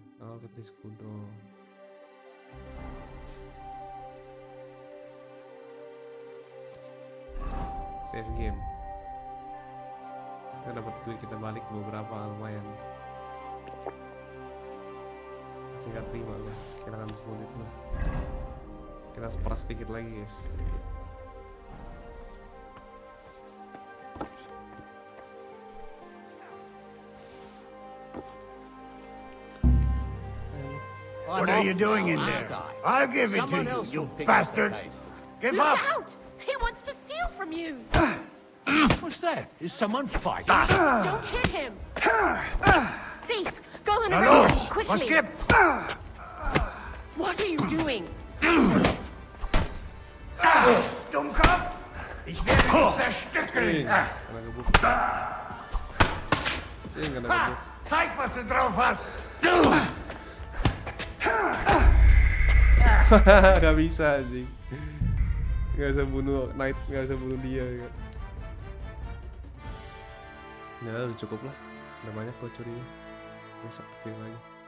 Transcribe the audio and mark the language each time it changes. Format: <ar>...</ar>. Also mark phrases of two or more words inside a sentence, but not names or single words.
<id>Oh, kita di Skudol.</id> <en>Save game.</en> <id>Kita dapat duit, kita balik beberapa, lumayan. Singkat terima lah, kita akan 10 menit lah. Kita peras sedikit lagi guys.</id> <en>What are you doing in there? I'll give it to you, you bastard! Give Look up! out! He wants to steal from you! What's that? Is someone fighting? Don't hit him! Thief! Go and</en> <de>Hallo!</de> <en>arrest him quickly!</en> <de>Was gibt's?</de> <en>What are you doing?</en> <de>Dummkopf! Ich werde dich zerstückeln! Zeig, was du drauf hast!</de> <id>Gak bisa anjing. Gak bisa bunuh Knight, gak bisa bunuh dia ya. Ya udah cukup lah. Udah banyak kok curinya. Besok kecil lagi.</id>